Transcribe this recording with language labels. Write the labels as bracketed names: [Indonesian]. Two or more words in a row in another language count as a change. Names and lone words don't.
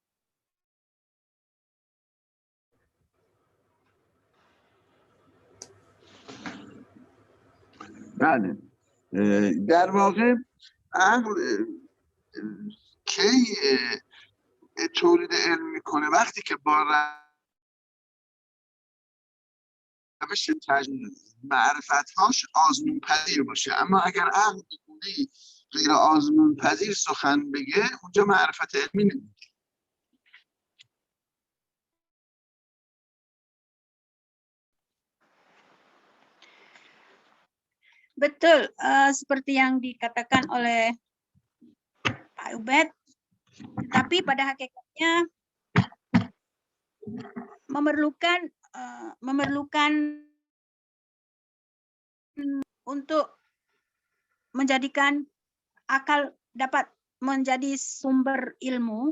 [Persian] بله در واقع عقل کی تولید علم میکنه؟ وقتی که با روش معرفت‌هاش آزمون پذیر باشه. اما اگر عقل بگونه غیر آزمون پذیر سخن بگه، اونجا معرفت علمی نمیشه. [Indonesian] Betul, seperti yang dikatakan oleh Pak Ubed, tapi pada hakikatnya memerlukan untuk menjadikan akal dapat menjadi sumber ilmu.